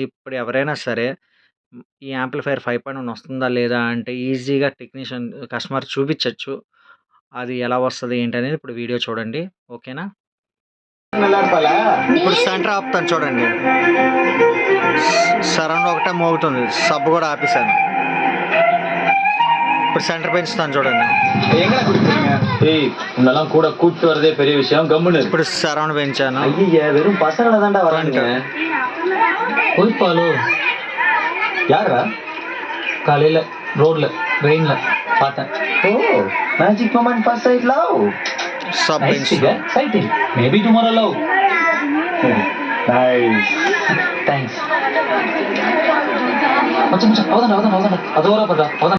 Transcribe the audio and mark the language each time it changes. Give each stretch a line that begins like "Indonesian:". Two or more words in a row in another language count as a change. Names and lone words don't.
Telugu: ఇప్పుడు ఎవరైనా సరే ఈ యాంప్లిఫైయర్ 5.1 వస్తుందా లేదా అంటే ఈజీగా కస్టమర్ చూపించొచ్చు. అది ఎలా వస్తది ఏంటనేది ఇప్పుడు వీడియో చూడండి. ఓకేనా? ఇప్పుడు సెంటర్ ఆపుతాను చూడండి. సరౌండ్ ఒకటే మోగుతుంది. సబ్ కూడా ఆపేసాను. ఇప్పుడు సెంటర్ பெஞ்சுதான் చూడండి.
Tamil: எங்கடா குடிக்கிறீங்க? ஏய் உன்னெல்லாம் கூட கூட்டி வரதே பெரிய விஷயம். கம்முன்னு
Telugu: ఇప్పుడు సరౌండ్ పెంచాను.
Tamil: ஐயா வெறும் பசங்கள தான்டா வரானுங்க. போய்ப்பாலோ யாரா? காலையில ரோட்ல ரெயின்ல பார்த்தேன்.
English: oh magic moment first sight love.
Telugu: సబ్
English: Nice
Telugu: పెంచు.
English: figure, exciting. Maybe tomorrow love. நைஸ். Thanks.
Tamil: மச்சான் மச்சான் அவதான் அதோரா பண்றா அவதான்